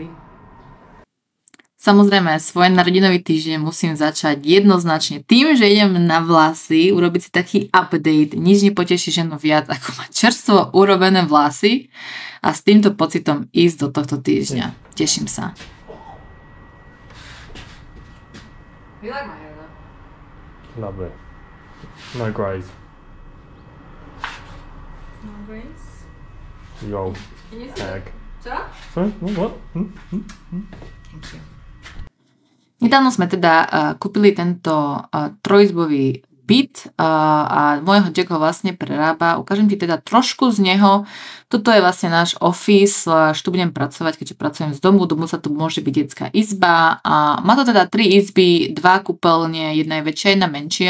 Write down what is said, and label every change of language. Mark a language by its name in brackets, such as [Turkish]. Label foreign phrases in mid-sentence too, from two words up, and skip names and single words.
[Slovak] Samozrejme, svoj narodinový týždeň musím začať jednoznačne tým, že idem na vlasy, urobiť si taký update. Nič nepoteší ženu viac, ako mať čerstvo urobené vlasy a s týmto pocitom ísť do tohto týždňa. Teším sa. [English] You like my hair though? Love it. No grays. No grace? You old hag. [Slovak] Čo? [English] Sorry? What? Thank you. [Slovak] Nedávno sme teda kúpili tento trojizbový byt a môjho Jack ho vlastne prerába. Ukážem ti teda trošku z neho. Toto je vlastne náš office, až tu budem pracovať, keďže pracujem z domu. Domu sa tu môže byť detská izba. A má to teda 3 izby, 2 kúpeľne, jedna je väčšia, jedna menšia.